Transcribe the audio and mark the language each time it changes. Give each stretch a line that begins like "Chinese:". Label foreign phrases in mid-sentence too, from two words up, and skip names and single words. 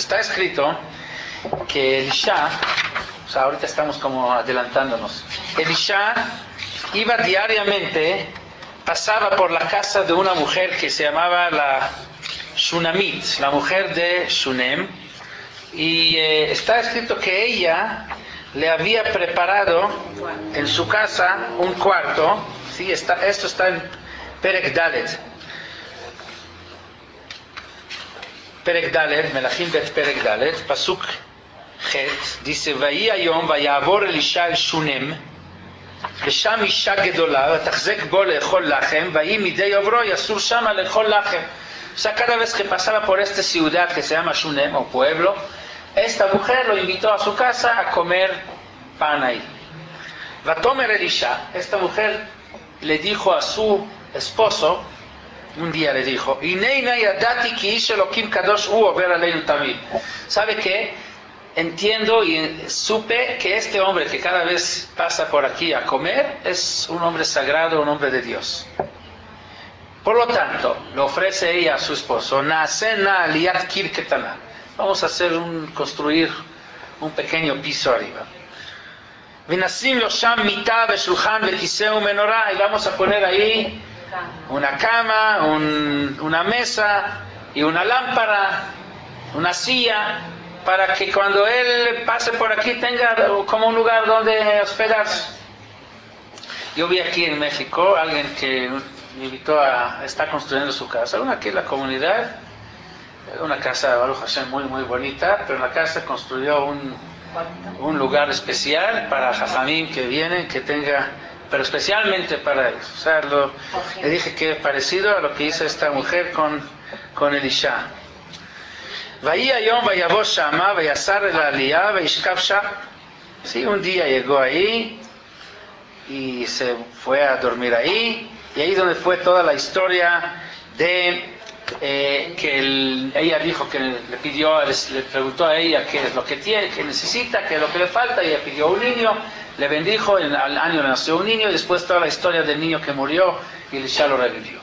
Spanish: Está escrito que Elisha, o sea, ahorita estamos como adelantándonos, Elisha iba diariamente, pasaba por la casa de una mujer que se llamaba la Shunamit, la mujer de Shunem, y está escrito que ella le había preparado en su casa un cuarto. ¿Sí? Esto está en
Hebrew: פרק ד׳ פרק ד׳ מלכים ב׳ פרק ד׳ פסוק ח, dice, ויהי היום ויעבר אלישע אל שונם, ושם אישה גדולה, ותחזק בו לאכול לחם, ויהי מדי עוברו יסור שמה לאכול לחם.
Spanish: O sea, cada vez que pasaba por esta ciudad que se llama Shunem, o pueblo, esta mujer lo invitó a su casa a comer pan ahí. Vatomer Elisha, esta mujer le dijo a su esposo, un día le dijo,
Hebrew: הנה נא ידעתי כי איש אלהים קדוש הוא עבר עלינו תמיד.
Spanish: ¿Sabe qué? Entiendo y supe que este hombre que cada vez pasa por aquí a comer es un hombre sagrado, un hombre de Dios. Por lo tanto, le ofrece ella a su esposo,
Hebrew: נעשה נא עלית קיר קטנה.
Spanish: Vamos a construir un pequeño piso arriba.
Hebrew: ונשים לו שם מטה ושלחן וכסא ומנורה,
Spanish: y vamos a poner ahí una cama, una mesa y una lámpara, una silla, para que cuando él pase por aquí tenga como un lugar donde hospedarse. Yo vi aquí en México alguien que me invitó está construyendo su casa, aquí en la comunidad, una casa
Hebrew: ברוך השם
Spanish: muy muy bonita, pero en la casa construyó un lugar especial para Jajamim que vienen, que tenga, pero especialmente para ellos. O sea, le dije que es parecido a lo que hizo esta mujer con Elisha.
Hebrew: ויהי היום ויבא שמה ויסר אל העליה וישכב שם.
Spanish: Sí, un día llegó ahí y se fue a dormir ahí, y ahí donde fue toda la historia de que ella dijo que le preguntó a ella qué es lo que tiene, qué necesita, qué es lo que le falta, y ella pidió un niño, le bendijo, al año le nació un niño, y después toda la historia del niño que murió y Elisha lo revivió.